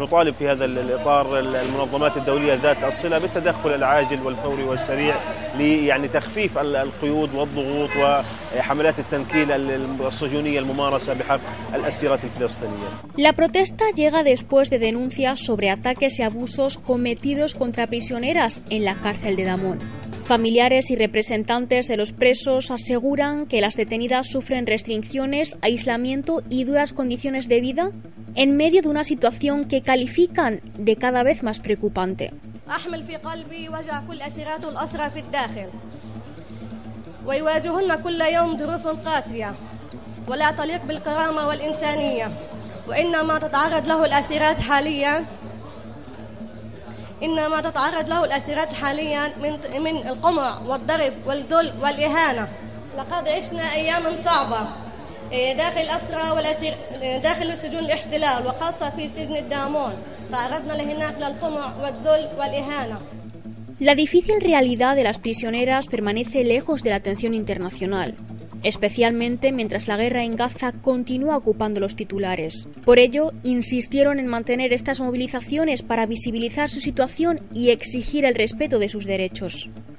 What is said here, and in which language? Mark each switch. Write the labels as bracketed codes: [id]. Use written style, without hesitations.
[ar] نطالب في هذا الإطار المنظمات الدولية ذات الصلة بالتدخل العاجل والفوري والسريع لتخفيف القيود والضغوط وحملات التنكيل الصهيونية الممارسة بحق الأسيرات الفلسطينية. [es] La protesta llega después de denuncias sobre ataques y abusos cometidos contra prisioneras en la cárcel de Damón. Familiares y representantes de los presos aseguran que las detenidas sufren restricciones, aislamiento y duras condiciones de vida en medio de una situación que califican de cada vez más preocupante. [ar] إنما تتعرض له الأسيرات حاليا من القمع والضرب والذل والإهانة. لقد عشنا أياما صعبة داخل الأسرى داخل سجون الاحتلال وخاصة في سجن الدامون. تعرضنا لهناك للقمع والذل والإهانة. [es] La difícil realidad de las prisioneras permanece lejos de la atención internacional. Especialmente mientras la guerra en Gaza continúa ocupando los titulares. Por ello, insistieron en mantener estas movilizaciones para visibilizar su situación y exigir el respeto de sus derechos.